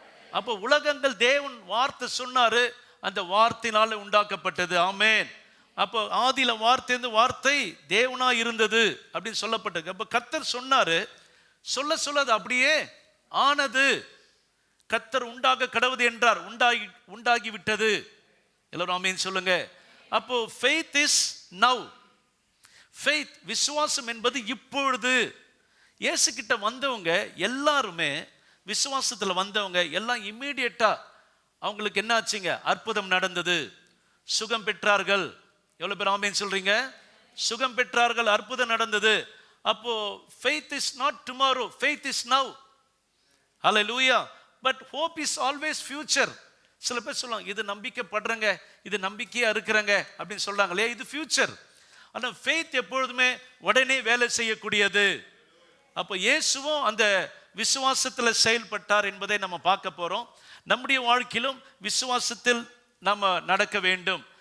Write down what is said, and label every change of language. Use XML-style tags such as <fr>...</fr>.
<ta>அப்போ உலகங்கள் தேவன் வார்த்தை சொன்னாரு, அந்த வார்த்தையினால உண்டாக்கப்பட்டது. ஆமேன். அப்போ ஆதியில வார்த்தை தேவனா இருந்தது அப்படின்னு சொல்லப்பட்டது. அப்போ கர்த்தர் சொன்னாரு, சொல்ல அது அப்படியே ஆனது. கர்த்தர் உண்டாக கடவுது என்றார், உண்டாகி விட்டது. எல்லாரும் ஆமேன் சொல்லுங்க.</ta> <en>அப்போ faith is now.</en> <ta>faith, விசுவாசம் என்பது இப்பொழுது. இயேசு கிட்ட வந்தவங்க எல்லாருமே, விசுவாசத்துல வந்தவங்க எல்லாம் இம்மீடியட்டா அவங்களுக்கு என்ன ஆச்சுங்க? அற்புதம் நடந்தது, சுகம் பெற்றார்கள். எவ்வளவு பேர் ஆமேன் சொல்றீங்க? சுகம் பெற்றார்கள், அற்புதம் நடந்தது.</ta> <en>அப்போ faith is not tomorrow, faith is now. Hallelujah. But hope is always future.</en> <ta>சில பேர் சொல்லுவாங்க, இது நம்பிக்கைப்படுறங்க, இது நம்பிக்கையா இருக்கிறங்க அப்படின்னு சொல்றாங்களே, இது ஃபியூச்சர். ஆனா faith எப்பொழுதுமே உடனே வேலை செய்யக்கூடியது. அப்போ இயேசுவும் அந்த விசுவாசத்துல செயல்பட்டார் என்பதை நம்ம பார்க்க போறோம். நம்முடைய வாழ்க்கையிலும் விசுவாசத்தில் நம்ம நடக்க வேண்டும்.</ta>